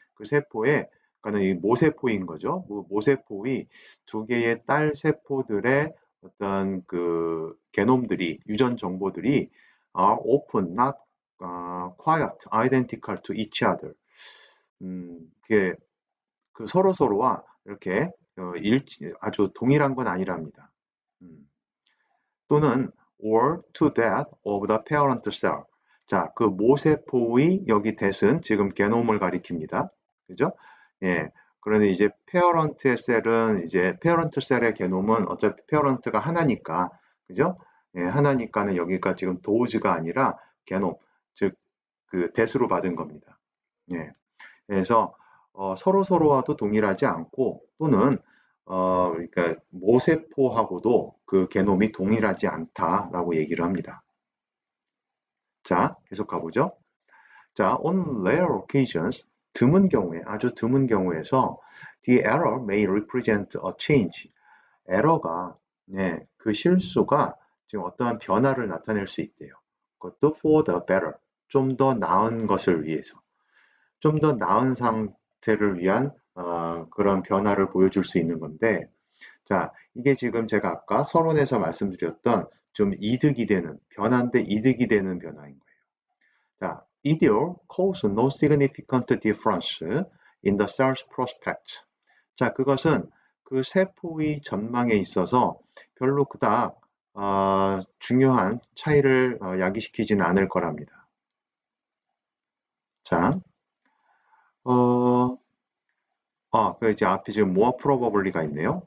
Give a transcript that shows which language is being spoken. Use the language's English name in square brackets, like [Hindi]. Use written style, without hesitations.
[Korean] 그 세포에, 그러니까 이 모세포인 거죠. 모세포의 두 개의 딸 세포들의 어떤 그 게놈들이, 유전 정보들이 [English] are often not quite identical to each other. [Korean] 그게 그 서로서로와 이렇게 아주 동일한 건 아니랍니다. 또는 [English] or to that of the parent cell. [Korean] 자, 그 모세포의 여기 that은 지금 게놈을 가리킵니다. 그죠? 예. 그런데 이제 페어런트의 셀은 이제 페어런트 셀의 게놈은 어차피 페어런트가 하나니까, 그죠? 예, 하나니까는 여기가 지금 도우즈가 아니라 게놈, 즉 그 that으로 받은 겁니다. 예. 그래서 서로서로와도 동일하지 않고 또는 그러니까 모세포하고도 그 게놈이 동일하지 않다라고 얘기를 합니다. 자, 계속 가보죠. [English] 자, on rare occasions, [Korean] 드문 경우에, 아주 드문 경우에서 [English] the error may represent a change. [Korean] 에러가, 그 실수가 지금 어떠한 변화를 나타낼 수 있대요. [English] 그것도 for the better, 좀 더 나은 것을 위해서. [Korean] 좀 더 나은 상태를 위한 그런 변화를 보여줄 수 있는 건데, 자, 이게 지금 제가 아까 서론에서 말씀드렸던 좀 이득이 되는, 변화인데 이득이 되는 변화인 거예요. [English] 자, either cause no significant difference in the cell's prospect. [Korean] 자, 그것은 그 세포의 전망에 있어서 별로 그닥 중요한 차이를 야기시키지는 않을 거랍니다. 자, 그 이제 앞에 지금 [English] more probably [Korean] 가 있네요.